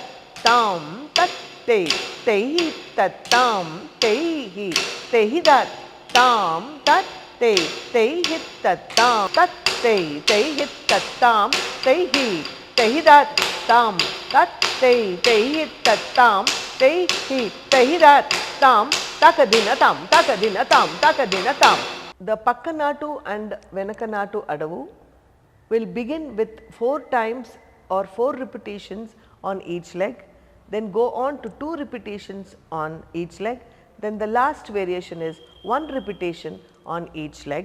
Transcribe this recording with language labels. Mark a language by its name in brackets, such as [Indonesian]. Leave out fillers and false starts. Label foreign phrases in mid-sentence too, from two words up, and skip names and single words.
[English] Tam, Tat Tei, Tei Hit Tat Tam, Tei Hi, Tei Dat Tam, Tat Tei, Tei Hit Tat Tam, Tat Tei, Tei Hit Tat Tam, Tei Hi, Tei Dat Tam, Tat Tei, Tei Hit Tat Tam, Tei Hi, Tei Dat Tam, Takadina Tam, Takadina Tam, Takadina Tam. The Pakkanatu and Venakanatu Adavu will begin with 4 times or 4 repetitions on each leg, then go on to 2 repetitions on each leg, then the last variation is 1 repetition on each leg.